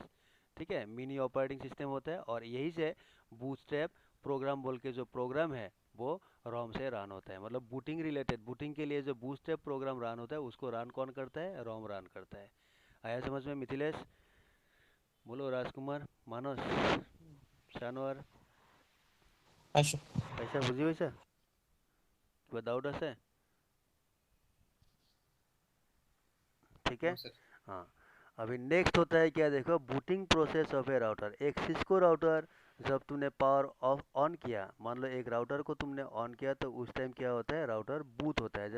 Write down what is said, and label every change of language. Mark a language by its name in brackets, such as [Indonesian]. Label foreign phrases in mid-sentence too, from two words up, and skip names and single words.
[Hindi] ठीक है, [English] mini operating system [Hindi] होता है, और यही से [English] bootstrap program [Hindi] बोल के जो प्रोग्राम है वो रोम से रन होता है। मतलब [English] booting related, [Hindi] बूटिंग के लिए जो [English] bootstrap program [Hindi] रन होता है उसको रन कौन करता है? रोम रन करता है। आया समझ में मिथिलेश? बोलो राजकुमार, मानस, शानवर, Ashu. पैसा बुझी वैसा [Assamese] কিবা ডাউট আছে? [Hindi] ठीक है, [English] No, sir. [Hindi] हाँ। अभी नेक्स्ट होता है क्या? देखो, [English] booting process of a router. [Hindi] एक सिस्को राउटर जब तुमने [English] power off on [Hindi] किया, मान लो एक राउटर को तुमने ऑन किया, तो उस टाइम क्या होता है? राउटर बूट होता है।